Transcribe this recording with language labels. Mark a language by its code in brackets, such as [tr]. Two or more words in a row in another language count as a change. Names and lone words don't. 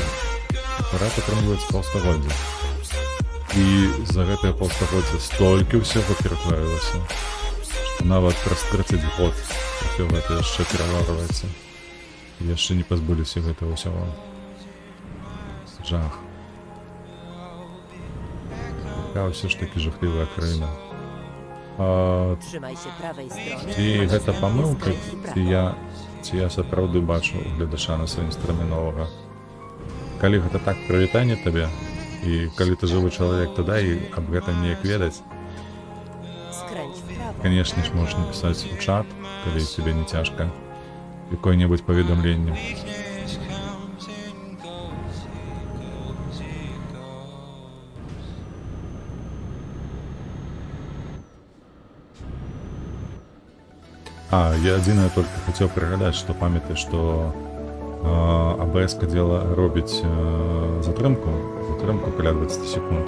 [be] Парад атрымліваецца паўстагоддзя. І за гэтае паўстагоддзя столькі ўсяго ператварылася, што нават праз 30 год усё гэта яшчэ пераварваецца. Яшчэ не пазбыліся гэтага ўсяго. Жах. Такая ўсё ж такі жахлівая краіна. [pl] Trzymaj się prawej strony. [be] Ці гэта памылка, ці я сапраўды бачу гледача на сваім страме новага. Калі гэта так прывітанне табе, і калі ты жывы чалавек, то дай аб гэтым неяк ведаць. [pl] Skręć w prawo. [be] Канешне ж, можаш напісаць у чат, калі тебе не цяжка, якое-небудзь паведамленне. Я адзінае только хацеў прыгадаць, што памятай, што АБС-ка дзела робіць затрымку каля 20 секунд.